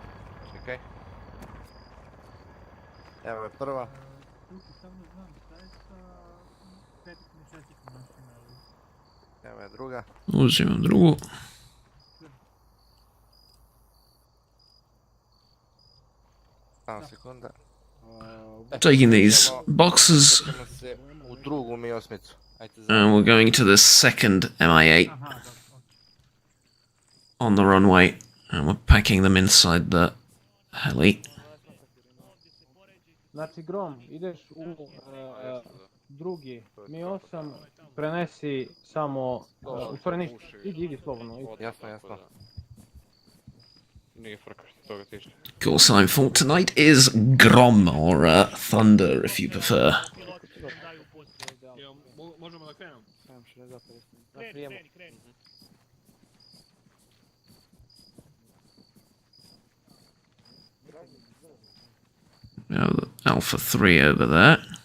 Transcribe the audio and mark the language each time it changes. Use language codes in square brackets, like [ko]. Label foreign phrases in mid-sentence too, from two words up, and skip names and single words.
[sr] Čekaj. Evo je prva. Evo je druga. Uzimam drugu. Samo sekunda. [en] Taking these boxes, [sr] U drugu mi osmicu. [en] and we're going to the second MI8 on the runway, and we're packing them inside the heli. [sr] Znači Grom, ideš u drugi Mi-8, prenesi samo, u stvari ništa, idi slobodno. Jasno. Nije frka što toga tiče. [en] Call sign for tonight is Grom, or Thunder if you prefer. [sr] Možemo da krenemo? Na prijemu. [en] Now the Alpha 3 over there.